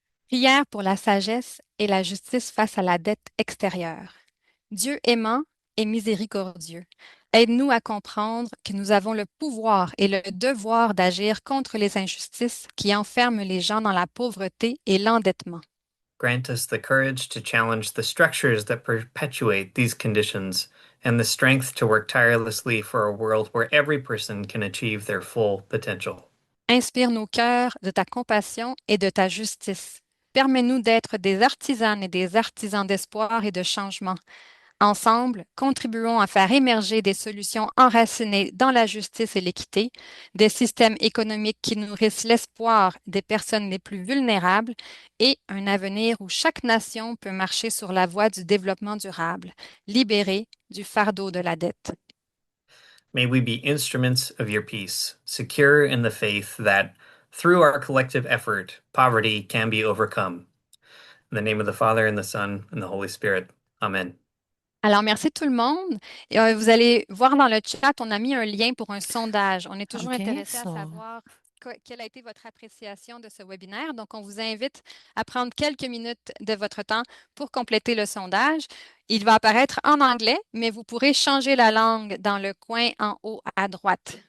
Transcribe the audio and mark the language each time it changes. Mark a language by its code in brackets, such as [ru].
[fr] Prière pour la sagesse et la justice face à la dette extérieure. Dieu aimant et miséricordieux, aide-nous à comprendre que nous avons le pouvoir et le devoir d'agir contre les injustices qui enferment les gens dans la pauvreté et l'endettement. [en] Grant us the courage to challenge the structures that perpetuate these conditions and the strength to work tirelessly for a world where every person can achieve their full potential. [fr] Inspire nos cœurs de ta compassion et de ta justice. Permets-nous d'être des artisanes et des artisans d'espoir et de changement. Ensemble, contribuons à faire émerger des solutions enracinées dans la justice et l'équité, des systèmes économiques qui nourrissent l'espoir des personnes les plus vulnérables et un avenir où chaque nation peut marcher sur la voie du développement durable, libérée du fardeau de la dette. [en] May we be instruments of your peace, secure in the faith that, through our collective effort, poverty can be overcome. In the name of the Father, and the Son, and the Holy Spirit. Amen. [fr] Alors, merci tout le monde. Et, vous allez voir dans le chat, on a mis un lien pour un sondage. On est toujours OK, intéressé à so savoir quelle a été votre appréciation de ce webinaire. Donc, on vous invite à prendre quelques minutes de votre temps pour compléter le sondage. Il va apparaître en anglais, mais vous pourrez changer la langue dans le coin en haut à droite.